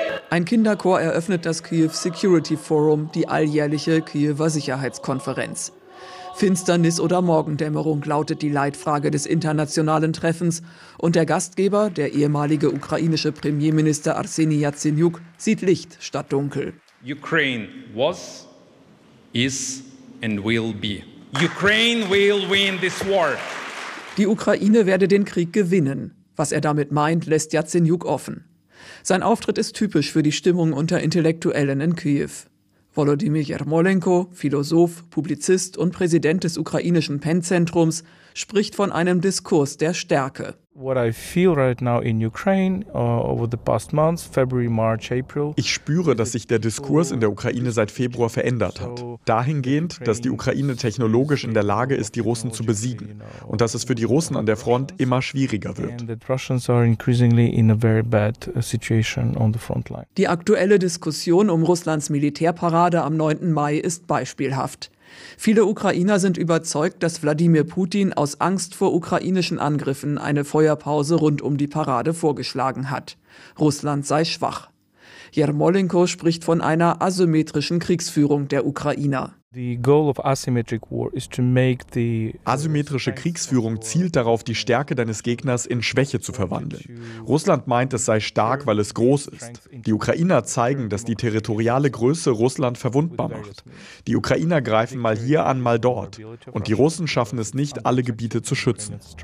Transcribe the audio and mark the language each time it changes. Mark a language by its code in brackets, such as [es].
[de] Ein Kinderchor eröffnet das Kyiv Security Forum, die alljährliche Kiewer Sicherheitskonferenz. Finsternis oder Morgendämmerung lautet die Leitfrage des internationalen Treffens. Und der Gastgeber, der ehemalige ukrainische Premierminister Arseniy Yatsenyuk, sieht Licht statt Dunkel. [en] Ukraine was, is and will be. Ukraine will win this war. [de] Die Ukraine werde den Krieg gewinnen. Was er damit meint, lässt Yatsenyuk offen. Sein Auftritt ist typisch für die Stimmung unter Intellektuellen in Kyiv. Volodymyr Jermolenko, Philosoph, Publizist und Präsident des ukrainischen PEN-Zentrums, spricht von einem Diskurs der Stärke. [en] What I feel right now in Ukraine over the past months, February, March, April. [de] Ich spüre, dass sich der Diskurs in der Ukraine seit Februar verändert hat. Dahingehend, dass die Ukraine technologisch in der Lage ist, die Russen zu besiegen und dass es für die Russen an der Front immer schwieriger wird. [en] Russians are increasingly in a very bad situation on the front line. [de] Die aktuelle Diskussion um Russlands Militärparade am 9. Mai ist beispielhaft. Viele Ukrainer sind überzeugt, dass Wladimir Putin aus Angst vor ukrainischen Angriffen eine Feuerpause rund um die Parade vorgeschlagen hat. Russland sei schwach. Jermolenko spricht von einer asymmetrischen Kriegsführung der Ukrainer. [en] The goal of asymmetric war is to make the [de] asymmetrische Kriegsführung zielt darauf, die Stärke deines Gegners in Schwäche zu verwandeln. Russland meint, es sei stark, weil es groß ist. Die Ukrainer zeigen, dass die territoriale Größe Russland verwundbar macht. Die Ukrainer greifen mal hier an, mal dort. Und die Russen schaffen es nicht, alle Gebiete zu schützen.